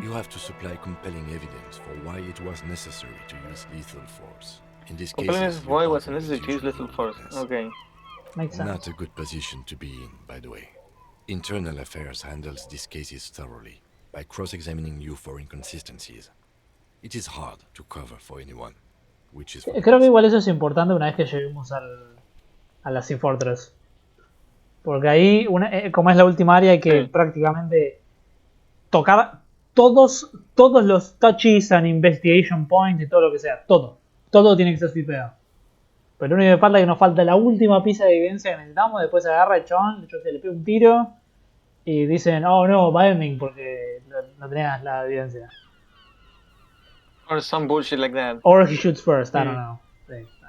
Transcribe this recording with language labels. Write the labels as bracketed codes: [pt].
[en] You have to supply compelling evidence for why it was necessary to use lethal force. In this case, why was it necessary to use lethal force? Okay. Makes sense. Not a good position to be in, by the way. Internal Affairs handles these cases thoroughly, by cross-examining you for inconsistencies. It is hard to cover for anyone, which is... [es] Creo que igual eso es importante una vez que lleguemos a la Sea Fortress. Porque ahí, como es la última área, hay que prácticamente tocar todos los [en] touches and investigation points [es] y todo lo que sea. Todo tiene que ser sweepeado. Pero lo único que falta es que nos falta la última pieza de evidencia que necesitamos. Después se agarra el chabón, le pega un tiro y dicen, oh no, binding, porque no tenías la evidencia. [en] Or some bullshit like that. Or he shoots first, I don't know. Sí,